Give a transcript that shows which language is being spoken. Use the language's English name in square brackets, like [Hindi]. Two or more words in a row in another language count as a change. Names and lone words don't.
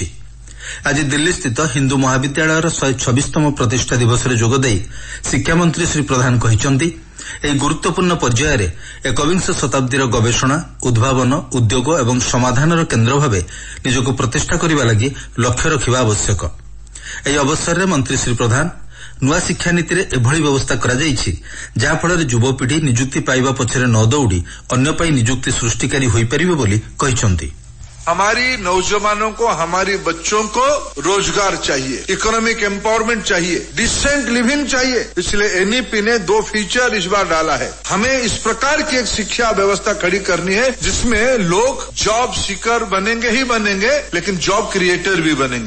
[Odia] ଆଜି ଦିଲ୍ଲୀସ୍ଥିତ ହିନ୍ଦୁ ମହାବିଦ୍ୟାଳୟର 126ତମ ପ୍ରତିଷ୍ଠା ଦିବସରେ ଯୋଗଦେଇ ଶିକ୍ଷାମନ୍ତ୍ରୀ ଶ୍ରୀ ପ୍ରଧାନ କହିଛନ୍ତି ଏହି ଗୁରୁତ୍ୱପୂର୍ଣ୍ଣ ପର୍ଯ୍ୟାୟରେ ଏକବିଂଶ ଶତାବ୍ଦୀର ଗବେଷଣା, ଉଦ୍ଭାବନ, ଉଦ୍ୟୋଗ ଏବଂ ସମାଧାନର କେନ୍ଦ୍ର ଭାବେ ନିଜକୁ ପ୍ରତିଷ୍ଠା କରିବା ଲାଗି ଲକ୍ଷ୍ୟ ରଖିବା ଆବଶ୍ୟକ। ଏହି ଅବସରରେ ମନ୍ତ୍ରୀ ଶ୍ରୀ ପ୍ରଧାନ ନୂଆ ଶିକ୍ଷାନୀତିରେ ଏଭଳି ବ୍ୟବସ୍ଥା କରାଯାଇଛି ଯାହାଫଳରେ ଯୁବପିଢ଼ି ନିଯୁକ୍ତି ପାଇବା ପଛରେ ନ ଦୌଡ଼ି ଅନ୍ୟ ପାଇଁ ନିଯୁକ୍ତି ସୃଷ୍ଟିକାରୀ ହୋଇପାରିବେ ବୋଲି କହିଛନ୍ତି। [Hindi] हमारी नौजवानों को, हमारी बच्चों को रोजगार चाहिए, [English] economic empowerment [Hindi] चाहिए, [English] decent living [Hindi] चाहिए। इसलिए एनईपी ने 2 फीचर इस बार डाला है। हमें इस प्रकार की एक शिक्षा व्यवस्था खड़ी करनी है जिसमें लोग [English] job seeker [Hindi] बनेंगे ही बनेंगे, लेकिन [English] job creator [Hindi] भी बनेंगे।